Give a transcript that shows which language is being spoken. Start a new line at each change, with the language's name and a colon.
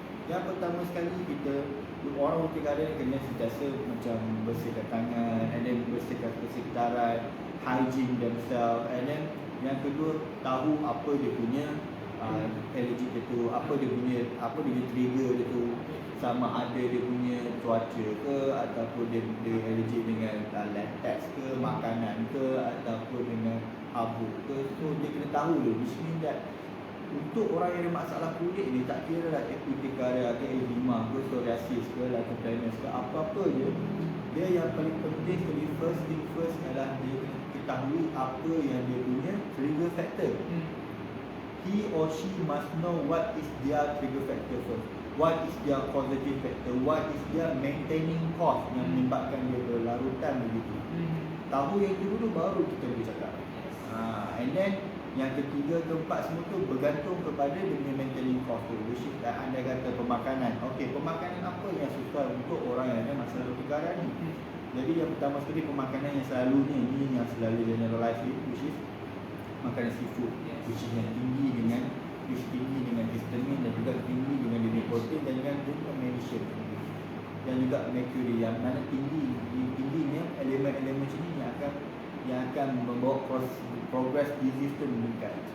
Malay: Yang pertama sekali, orang urtikaria kena sentiasa macam bersihkan tangan, and then bersihkan persekitaran,
English: hygiene themselves,
Malay: and then yang kedua, tahu apa dia punya allergic dia tu, apa dia punya trigger dia tu, sama ada dia punya cuaca ke, ataupun dia allergic dengan latex ke, makanan ke, ataupun dengan abu ke. So dia kena tahu dulu,
English: which means that
Malay: Untuk orang yang ada masalah kulit ni, tak kira lah urtikaria ke eczema ke psoriasis ke lichen ke apa-apa je, dia yang paling penting sekali,
English: first thing first
Malay: adalah dia ketahui apa yang dia punya trigger factor.
English: He or she must know what is their trigger factor first, what is their causative factor, what is their maintaining cause
Malay: yang menyebabkan dia berlarutan begitu. Tahu yang itu dulu baru kita boleh cakap. And then yang ketiga, keempat, semua tu bergantung kepada dia punya maintaining cause tu,
English: which is
Malay: anda kata pemakanan. Okey, pemakanan apa yang susah untuk orang yang ada masalah urtikaria ni? Jadi yang pertama sekali, pemakanan yang selalunya ini yang selalu generalize,
English: which is makanan seafood,
Malay: which is yang tinggi dengan histamine dan juga tinggi dengan jenis protein dan juga magnesium dan juga mercury, yang mana tingginya elemen-elemen macam ni yang akan membawa
English: progress disease
Malay: tu meningkat.